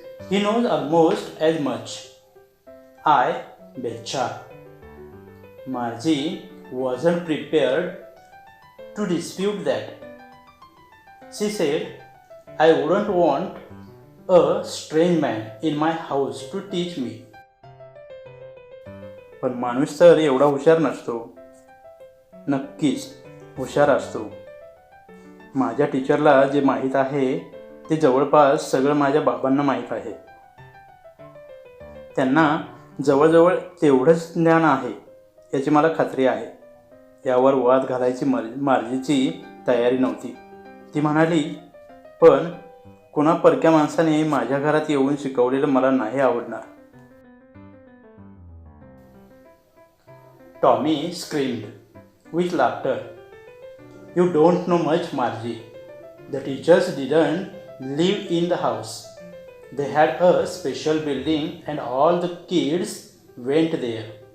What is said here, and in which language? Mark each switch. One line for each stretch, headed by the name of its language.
English: He knows almost as much. I betcha." Margie wasn't prepared to dispute that. She said, "I wouldn't want a strange man in my house to teach me.
Marathi: पण माणूस तर एवढा हुशार नसतो. नक्कीच हुशार असतो. माझ्या टीचरला जे माहीत आहे ते जवळपास सगळं माझ्या बाबांना माहीत आहे. त्यांना जवळजवळ तेवढंच ज्ञान आहे याची मला खात्री आहे. यावर वाद घालायची मार्जीची तयारी नव्हती. ती म्हणाली, पण कुणा परक्या माणसाने माझ्या घरात येऊन शिकवलेलं मला नाही आवडणार.
English: Tommy screamed with laughter. You don't know much, Margie. The teachers didn't live in the house. They had a special building and all the kids went there.